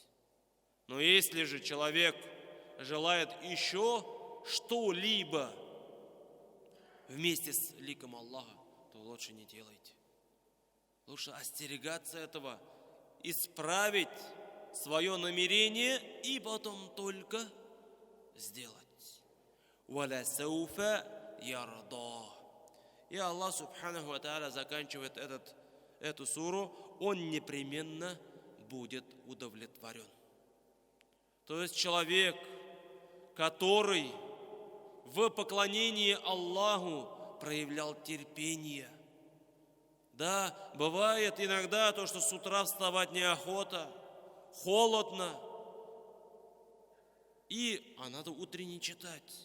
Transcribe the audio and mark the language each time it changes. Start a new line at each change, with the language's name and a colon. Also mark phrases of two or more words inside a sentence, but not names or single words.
Russian: Но если же человек желает еще что-либо вместе с ликом Аллаха, то лучше не делайте. Лучше остерегаться этого, исправить свое намерение и потом только сделать.
Arabic: «ولسوف يرضى».
Russian: И Аллах
Arabic: سبحانه وتعالى
Russian: заканчивает эту суру: он непременно будет удовлетворен. То есть человек, который в поклонении Аллаху проявлял терпение. Да, бывает иногда то, что с утра вставать неохота, холодно, а надо утренне читать.